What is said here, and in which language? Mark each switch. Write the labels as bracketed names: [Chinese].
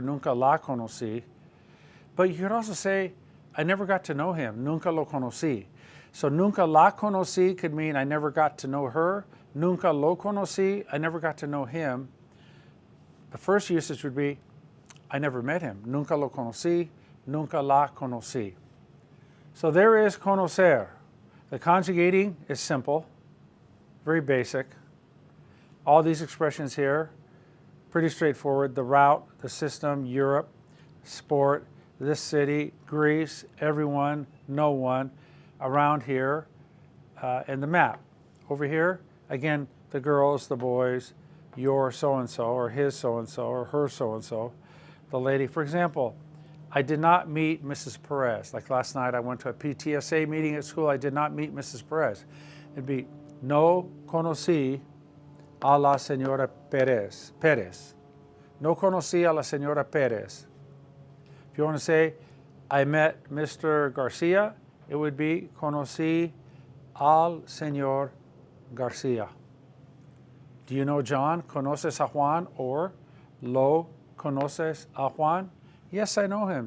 [Spanish] Nunca la conocí. [English] But you could also say, I never got to know him. [Spanish] Nunca lo conocí. [English] So [Spanish] nunca la conocí [English] could mean I never got to know her. [Spanish] Nunca lo conocí, [English] I never got to know him. The first usage would be, I never met him. [Spanish] Nunca lo conocí, nunca la conocí. [English] So there is conocer. The conjugating is simple, very basic. All these expressions here, pretty straightforward. The route, the system, Europe, sport, this city, Greece, everyone, no one, around here, and the map. Over here, again, the girls, the boys, your so-and-so, or his so-and-so, or her so-and-so, the lady. For example, I did not meet Mrs. Perez. Like last night, I went to a PTSA meeting at school. I did not meet Mrs. Perez. [Spanish] It'd be, no conocí a la señora Pérez. No conocí a la señora Pérez. [English] If you want to say, I met Mr. Garcia, it would be, [Spanish] conocí al señor Garcia. [English] Do you know John? [Spanish] ¿Conoces a Juan? Or, ¿lo conoces a Juan? [English] Yes, I know him.